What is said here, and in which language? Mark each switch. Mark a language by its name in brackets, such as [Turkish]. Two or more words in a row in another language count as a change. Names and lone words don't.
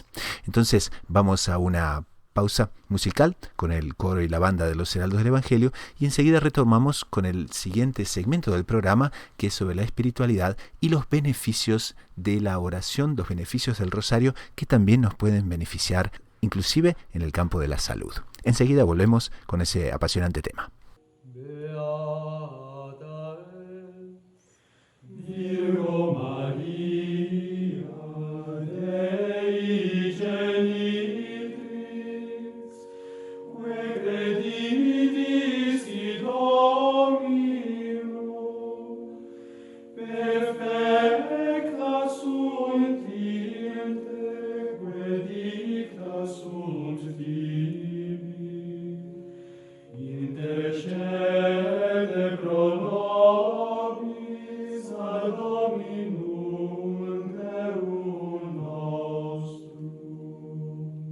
[Spanish] Entonces vamos a una pausa musical con el coro y la banda de los Heraldos del Evangelio y enseguida retomamos con el siguiente segmento del programa, que es sobre la espiritualidad y los beneficios de la oración, los beneficios del rosario, que también nos pueden beneficiar inclusive en el campo de la salud. Enseguida volvemos con ese apasionante tema. [Latin] Virgo Maria, Dei genitrix, que creditis Domino, perfecta sunt sunt tibi, intercede pro nobis ad Dominum Deum nostrum.